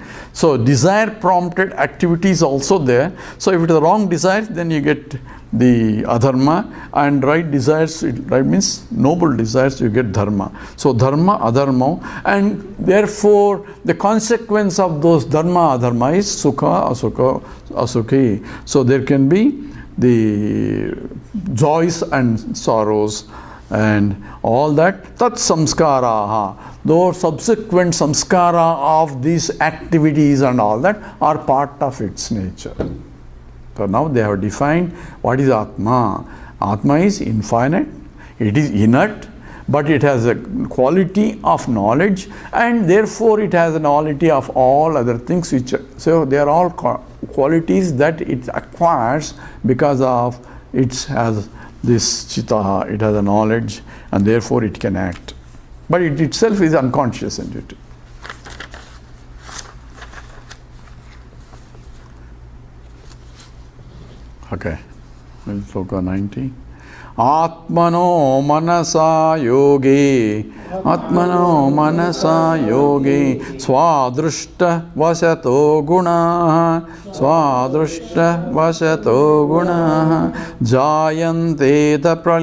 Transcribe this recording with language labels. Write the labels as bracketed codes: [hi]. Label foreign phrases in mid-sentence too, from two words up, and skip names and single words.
[en] So desire prompted activity is also there. So if it is a wrong desire, then you get the adharma, and right desires, right means noble desires, you get dharma. So [sa] dharma, adharma, [en] and therefore the consequence of those [sa] dharma, adharma [en] is [sa] sukha, asukha, asukhi. [en] So there can be the joys and sorrows and all that. [sa] Tat samskaraha, [en] those subsequent samskara of these activities and all that are part of its nature. So now they have defined what is Atma. Atma is infinite, it is inert, but it has a quality of knowledge, and therefore it has a quality of all other things which, so they are all qualities that it acquires because of it has this chitta, it has a knowledge, and therefore it can act. But it itself is unconscious entity. Okay, sloka 90. [sa] Atmano manasa yoge swadrushta vasato gunaha jayante tha